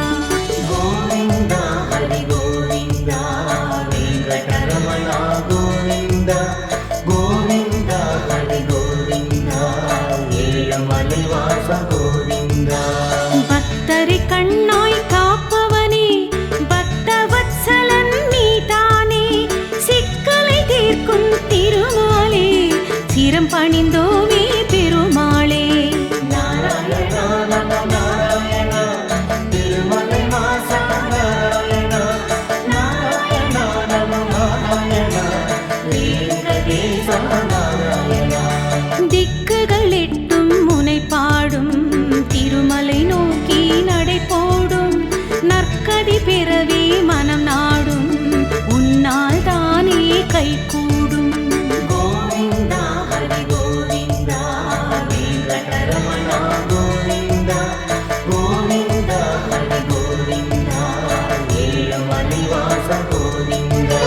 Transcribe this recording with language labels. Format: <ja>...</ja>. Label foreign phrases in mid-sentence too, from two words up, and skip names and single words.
<sa>गोविन्द हरि गोविन्द वेङ्कटरमण गोविन्द गोविन्द हरि गोविन्द एळुमलै वास गोविन्द</sa> <ta>பக்தரை கண்ணாய் காப்பவனே பக்தவத்சலன் நீதானே சிக்கலை தீர்க்கும் திருமாலே சிரம் பணிந்தோமே பெருமாளே</ta> <sa>नारायण नमो नारायण तिरुमलै वास नारायण नारायण नमो नारायण वेङ्कटेश नारायण</sa> <ta>திக்குகள் எட்டும் முனை பாடும் திருமலை நோக்கி நடை போடும் நற்கதி பெறவே மனம் நாடும் உன்னால் தானே கைகூடும்</ta> <sa>गोविन्द हरि गोविन्द वेङ्कटरमण गोविन्द गोविन्द हरि गोविन्द एळुमलै वास गोविन्द</sa>